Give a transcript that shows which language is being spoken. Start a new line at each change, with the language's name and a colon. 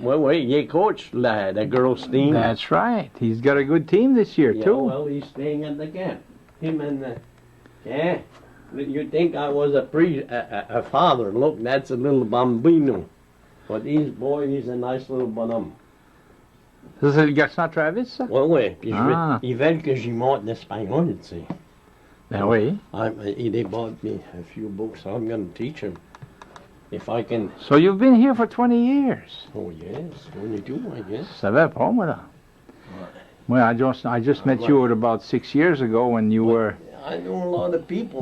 English: Well, he coached the girls' team. That's right. He's got a good team this year, Yeah, too. well, he's staying at the camp. Him and yeah. You'd think I was a father. Look, that's a little bambino. But he's a nice little bonhomme.
French: Ça, c'est le garçon à Travis, ça? Ouais. Puis ils veulent que j'y montre l'espagnol, tu sais. Ben oui.
English: They bought me a few books. So I'm going to teach him. If I can. So you've been here for 20 years? Oh, yes. 22, I guess.
French: Ça va pas, moi, là.
English: Well, I just met you about 6 years ago when you were... I know a lot of people.